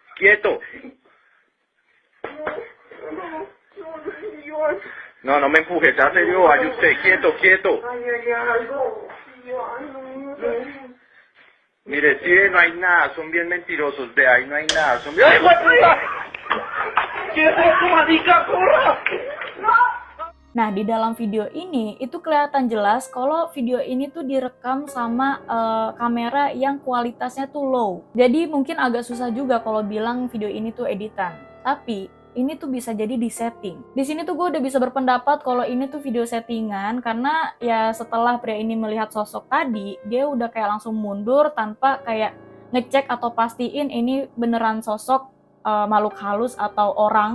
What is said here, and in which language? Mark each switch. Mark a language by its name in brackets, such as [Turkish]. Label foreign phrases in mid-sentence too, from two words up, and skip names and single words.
[Spanish] No me empujes, sea serio, vaya usted, quieto. Mire, sí, no hay nada, son bien mentirosos, de ahí no hay nada, son bien... ¡Ay, guaputa! ¿Qué es eso, marica, corra? [Indonesian] Nah, di dalam video ini itu kelihatan jelas kalau video ini tuh direkam sama kamera yang kualitasnya tuh low. Jadi mungkin agak susah juga kalau bilang video ini tuh editan. Tapi ini tuh bisa jadi di setting. Di sini tuh gue udah bisa berpendapat kalau ini tuh video settingan karena ya setelah pria ini melihat sosok tadi, dia udah kayak langsung mundur tanpa kayak ngecek atau pastiin ini beneran sosok makhluk halus atau orang.